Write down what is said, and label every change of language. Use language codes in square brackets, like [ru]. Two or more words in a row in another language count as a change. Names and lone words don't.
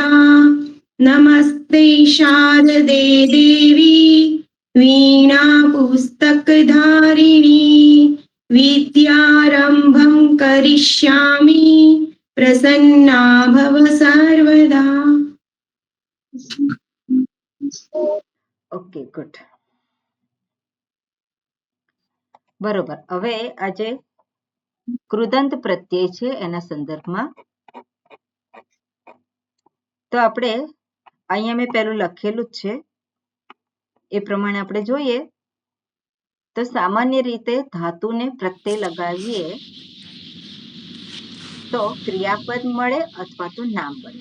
[sa] नमस्ते शारदे देवी वीणा पुस्तकधारिणी विद्यारंभं करिष्यामि प्रसन्ना भव सर्वदा। [en] Okay, good. [gu] બરોબર. હવે આજે કૃદંત પ્રત્યય છે એના સંદર્ભમાં તો આપણે અહીંયા મેં પહેલું લખેલું જ છે એ પ્રમાણે આપણે જોઈએ તો સામાન્ય રીતે ધાતુને પ્રત્યય લગાવીએ તો ક્રિયાપદ મળે અથવા તો નામ બને.